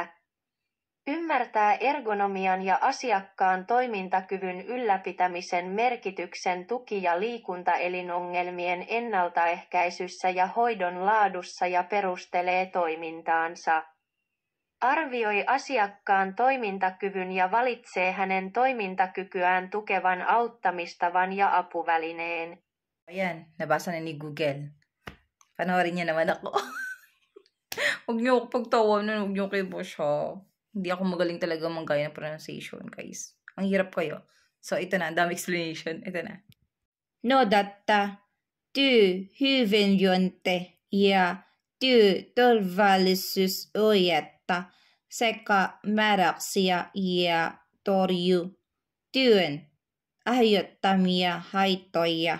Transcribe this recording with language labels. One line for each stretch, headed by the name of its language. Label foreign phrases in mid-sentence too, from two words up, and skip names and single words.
Finnish: Ymmärtää ergonomian ja asiakkaan toimintakyvyn ylläpitämisen merkityksen tuki- ja liikuntaelinongelmien ennaltaehkäisyssä ja hoidon laadussa ja perustelee toimintaansa. Arvioi asiakkaan toimintakyvyn ja valitsee hänen toimintakykyään tukevan auttamistavan ja apuvälineen.
Filipino: Ayan, nabasa na ni Google. Panoorin niya naman ako. Huwag niyo ako pagtawanan, huwag niyo kayo bash ha. Hindi ako magaling talaga manggaya ng pronunciation, guys. Ang hirap kayo. So, ito na. Ang dami explanation. Ito na.
Finnish: Noudattaa työhyvinvointi- ja työturvallisuusohjeita sekä määräyksiä ja torjuu työn aiheuttamia haittoja.